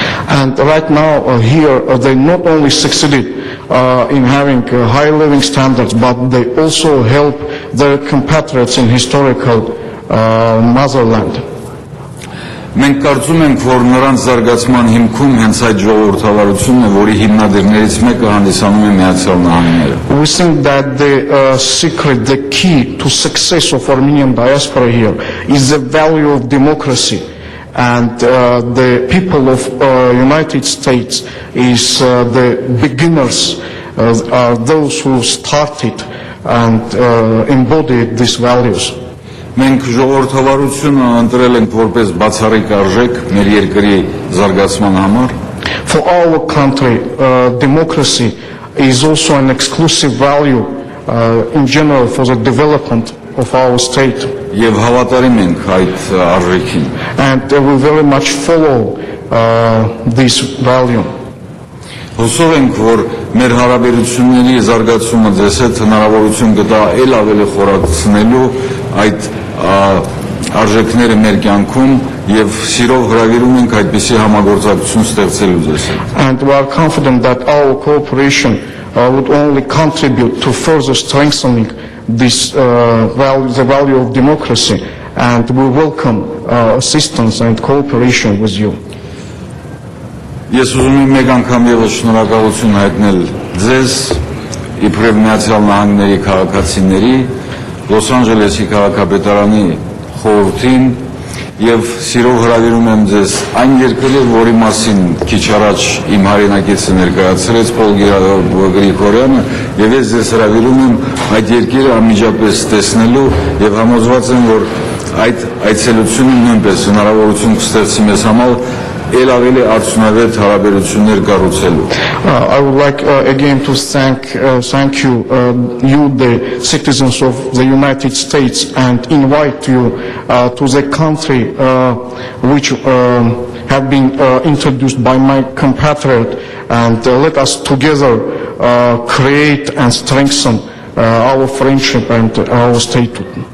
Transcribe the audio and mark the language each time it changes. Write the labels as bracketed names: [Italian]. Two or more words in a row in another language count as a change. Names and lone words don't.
[English] And right now here they not only succeeded in having high living standards, but they also help their compatriots in historical motherland. [Armenian] Մենք կարծում ենք, որ նրանց զարգացման հիմքում հենց այդ ժողովրդավարությունն է, որի հիմնադիրներից մեկը հանդիսանում է Միացյալ Նահանգները։ [English] We think that the secret, the key to success of Armenian diaspora here is the value of democracy, and the people of United States is the beginners, are those who started and embodied these values. [Armenian] Մենք ժողովրդավարությունը ընտրել ենք որպես բացառիկ արժեք մեր երկրի զարգացման համար։ [English] For our country, democracy is also an exclusive value in general for the development of our state. [Armenian] Եվ հավատարիմ ենք այդ արժեքին։ [English] And we very much follow this value. [Armenian] Հուսով ենք, որ մեր հարաբերությունների զարգացումը ձեզ հետ հնարավորություն կտա ել ավելի խորացնելու այդ արժեքները մեր կյանքում եւ սիրով հրավիրում ենք այդպիսի համագործակցություն ստեղծելու ձեզ հետ։ [English] And we are confident that our cooperation would only contribute to further strengthening this the value of democracy, and we welcome assistance and cooperation with you. [Armenian] Ես ուզում եմ մեկ անգամ եւս շնորհակալություն հայտնել ձեզ իբրև Միացյալ Նահանգների քաղաքացիների, Լոս Անջելեսի քաղաքապետարանի խորհրդին եւ սիրով հրավիրում եմ ձեզ այն երկրի, որի մասին քիչ առաջ իմ հայրենակիցը ներկայացրեց Պոլ Գրիգորյանը, եւ ես ձեզ հրավիրում եմ այդ երկիրը անմիջապես տեսնելու եւ համոզված եմ, որ այդ այցելությունը նույնպես հնարավորություն կստեղծի մեզ համար ել ավելի արդյունավետ հարաբերություններ կառուցելու։ [English] I would like again to thank you, you the citizens of the United States, and invite you to the country which have been introduced by my compatriot, and let us together create and strengthen our friendship and our statehood.